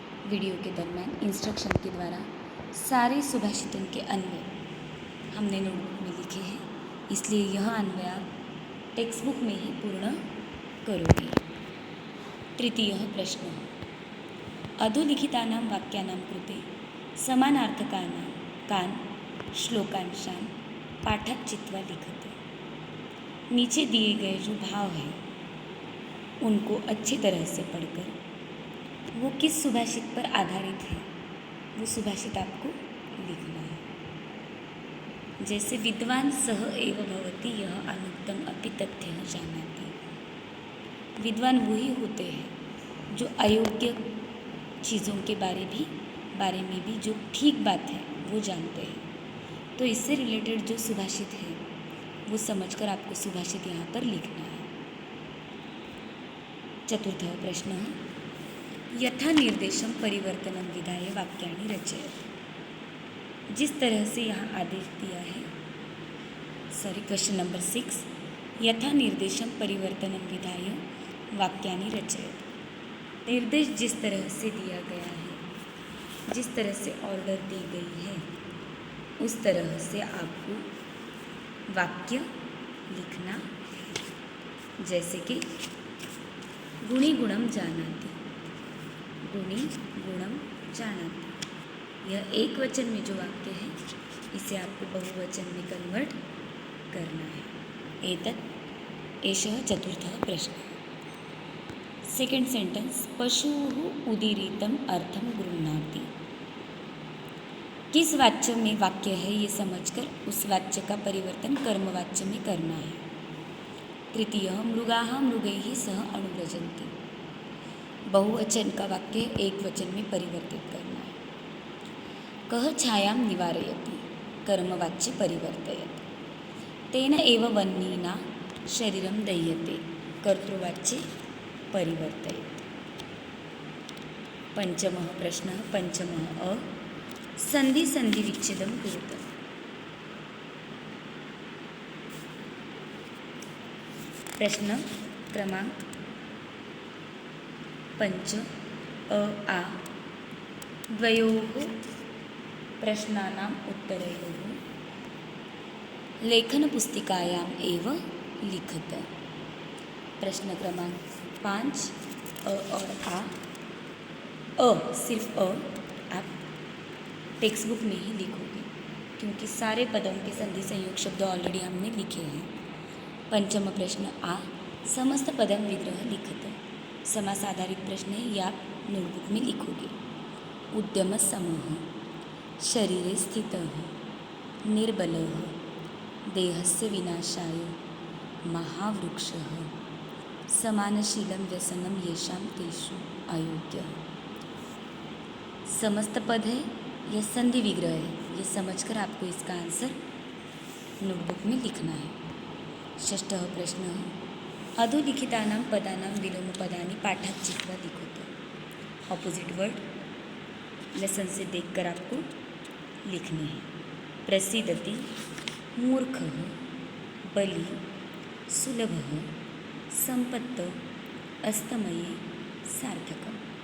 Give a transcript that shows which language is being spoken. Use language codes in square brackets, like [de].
[hi] Video के दरम्यान instruction के द्वारा सारे सुभाषितों के अन्वय हमने नोटबुक में लिखे हैं, इसलिए यह अन्वय आप टेक्स्ट बुक में ही पूर्ण करोगे। [sa] तृतीयः प्रश्नः अधोलिखितानां वाक्यानां कृते समानार्थकानां कान् श्लोकांशान् पाठात् चित्वा लिखतु। [hi] नीचे दिए गए जो भाव हैं उनको अच्छी तरह से पढ़कर वो किस सुभाषित पर आधारित है वो सुभाषित आपको लिखना है। [sa] जैसे विद्वान सः एव भवति यः अनुक्तम् अपि तथ्यं जानाति। [hi] विद्वान वही होते हैं जो अयोग्य चीज़ों के बारे में भी जो ठीक बात है वो जानते हैं। तो इससे रिलेटेड जो सुभाषित है वो समझकर आपको सुभाषित यहाँ पर लिखना है। [sa] चतुर्थः प्रश्नः यथा निर्देशं परिवर्तनं विधाय वाक्यानि रचयतु। [hi] जिस तरह से यहाँ आदेश दिया है, क्वेश्चन नंबर 6, [sa] यथा निर्देशं परिवर्तनं विधाय वाक्यानि रचयतु। [hi] निर्देश जिस तरह से दिया गया है, जिस तरह से ऑर्डर दी गई है उस तरह से आपको वाक्य लिखना है। जैसे कि [sa] गुणी गुणम जानाति, गुणी गुणम जानाति, [hi] यह एक वचन में जो वाक्य है इसे आपको बहुवचन में कन्वर्ट करना है। [sa] एतत् एषः चतुर्थः प्रश्नः। [en] second sentence, [sa] पशुः उदीरितम् अर्थं गृह्णाति। [hi] किस वाच्य में वाक्य है ये समझकर उस वाच्य का परिवर्तन कर्मवाच्य में करना है। [sa] तृतीय, मृगाः मृगैः सह अनुव्रजन्ति। [hi] बहुवचन का वाक्य एक वचन में परिवर्तित करना है। [sa] कः छायां निवारयति, कर्मवाच्य परिवर्तयति। तेन एव वह्निना शरीरं दह्यते, कर्तृवाच्ये परिवर्तयति। पंचमः प्रश्नः, पंचमः अ, संधि संधि विच्छेदं कुरुत। प्रश्न क्रमांक 5 अ आ, द्वयोः प्रश्नानाम् उत्तरयोः लेखनपुस्तिकायाम् एव लिखत। [hi] प्रश्न क्रमांक 5 अ और आ, सिर्फ आप टेक्स्ट बुक में ही लिखोगे क्योंकि सारे पदों के संधि संयोग शब्द ऑलरेडी हमने लिखे हैं। [sa] पंचम प्रश्न आ, समस्त पदम विग्रह लिखत। [hi] समास आधारित प्रश्न है, ये आप नोटबुक में लिखोगे। [sa] उद्यम समूह, शरीरे स्थितः, निर्बलः, देहस्य विनाशाय, महावृक्षः, समानशीलं व्यसनं येषां तेषु अयोग्यः। [hi] समस्त पद है, यह संधि विग्रह है, ये समझकर आपको इसका आंसर नोटबुक में लिखना है। [sa] षष्ठः प्रश्नः, अधोलिखितानां पदानां विलोमपदानि पाठात् चित्वा लिखत। [hi] ऑपोजिट वर्ड लेसन से देखकर आपको लिखने हैं। [sa] प्रसीदति, मूर्खः, बलि, सुलभः, संपत्त, अस्तमये, सार्थकम्।